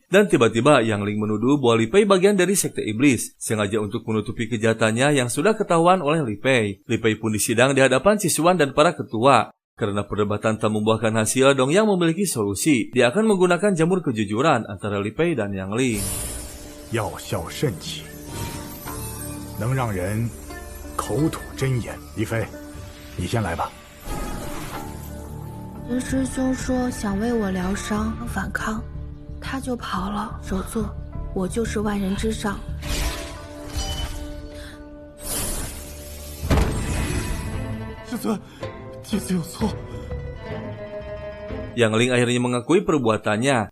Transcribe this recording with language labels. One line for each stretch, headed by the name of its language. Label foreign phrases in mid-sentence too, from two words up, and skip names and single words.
Indonesian: Dan tiba-tiba Yang Ling menuduh bahwa Li Pei bagian dari sekte iblis, sengaja untuk menutupi kejahatannya yang sudah ketahuan oleh Li Pei. Li Pei pun disidang di hadapan Sisuan dan para ketua. Karena perdebatan tak membuahkan hasil, Dong Yang memiliki solusi. Dia akan menggunakan jamur kejujuran antara Li Pei dan Yang Ling.
Chinese: 药效甚奇，能让人口吐真言。李飞，你先来吧。林师兄说想为我疗伤反抗，他就跑了。首座，我就是万人之上。师尊，弟子有错。
Indonesian: Yang Ling akhirnya mengakui perbuatannya.